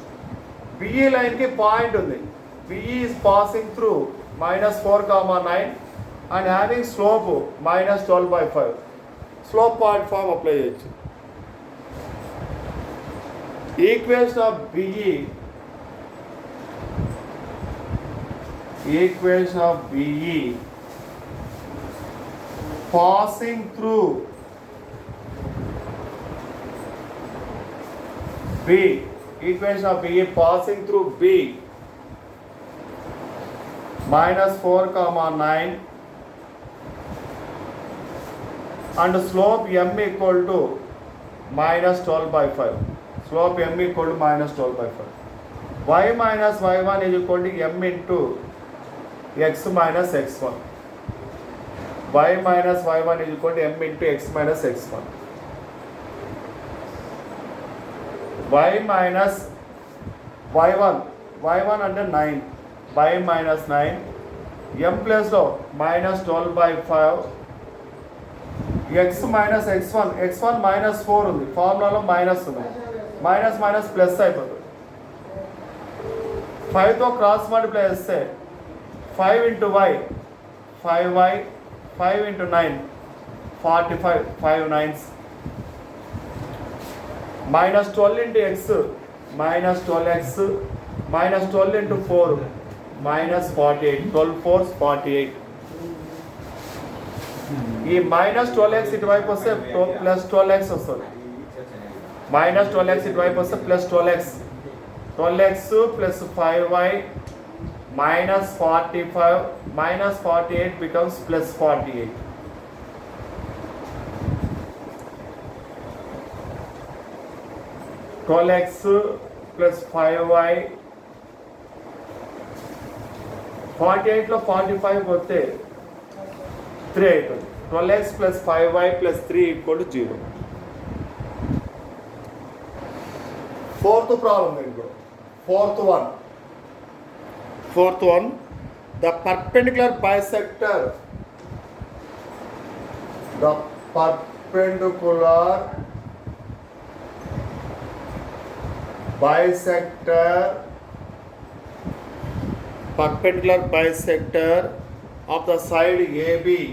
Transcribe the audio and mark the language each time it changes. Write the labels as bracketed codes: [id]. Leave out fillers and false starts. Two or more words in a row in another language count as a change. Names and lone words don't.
[te] బిఈ లైన్కి పాయింట్ ఉంది. [en] BE is passing through -4,9 and having slope -12/5. slope point form apply చేయొచ్చు. equation of BE, passing through B, equation of B passing through B, -4,9 and slope m equal to minus 12 by 5. Slope m equal to minus 12 by 5. Y minus y1 is equal to m into x minus x1. Y minus y1 is equal to m into x minus x1. Y minus y1 under 9. Y minus 9. M place లో minus 12 by 5. x minus x1 minus 4 [te] ఉంది, ఫార్ములాలో [en] మైనస్ ఉంది, minus minus plus అయిపోతుంది. 5తో cross multiply చేస్తే 5 into y 5y 5 into 9 45 5 9s minus 12 into x minus 12x minus 12 into 4 minus 48 12 4s 48. ఈ మైనస్ 12x [te] ఇటువైపు వస్తే [en] ప్లస్ 12x వస్తుంది, మైనస్ 12x [te] ఇటువైపు వస్తే [en] ప్లస్ 12x plus 5y minus 45 minus 48 becomes plus 48. x plus 5y [te] 48 లో 45 పోతే 3 అవుతుంది. [en] 12x plus 5y plus 3 equal to 0. Fourth problem ఇంకో. Fourth one, the perpendicular bisector bisector of the side AB